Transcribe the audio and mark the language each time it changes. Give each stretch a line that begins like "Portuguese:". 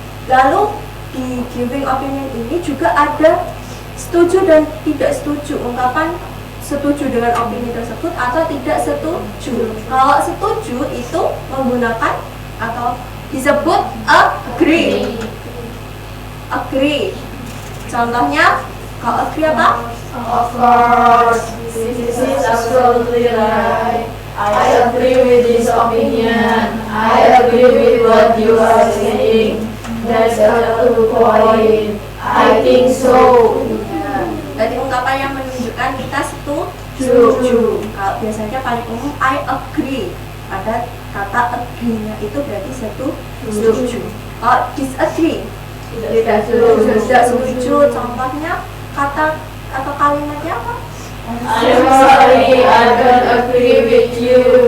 Indonesian: Lalu di
English: giving opinion
Indonesian: ini juga ada setuju dan tidak setuju, ungkapan setuju dengan opini tersebut atau tidak setuju. Kalau setuju itu menggunakan atau disebut agree. Contohnya, kalau agree apa?
English: Of course, this is absolutely right. I agree with this opinion. I agree with what you are saying. That's a good point. I think so.
Indonesian: Jadi ungkapan yang menunjukkan kita setuju. Kalau biasanya paling umum
English: I agree.
Indonesian: Ada kata agree-nya itu berarti setuju. Kalau disagree, tidak setuju. Contohnya kata atau kalimatnya apa?
English: I'm sorry, I don't agree with you.